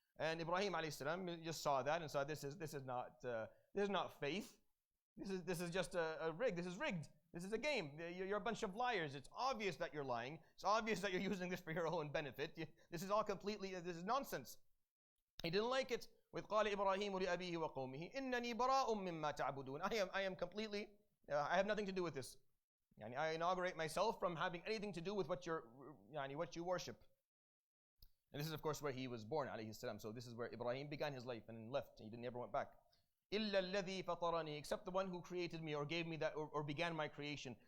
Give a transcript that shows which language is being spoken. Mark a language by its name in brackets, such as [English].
[English] And Ibrahim alayhi salam just saw that and saw this is not faith. This is just a rig. This is rigged. This is a game. You're a bunch of liars. It's obvious that you're lying. It's obvious that you're using this for your own benefit. This is all this is nonsense. He didn't like it. With [Arabic] قال إبراهيم لأبيه وقومه إنني براء مما تعبدون. [English] I am completely. I have nothing to do with this. I inaugurate myself from having anything to do with what you worship. And this is of course where he was born alayhi salam. So this is where Ibrahim began his life and left. He never went back. [Arabic] إِلَّا الَّذِي فَطَرَنِي, [English] except the one who created me or gave me that or began my creation.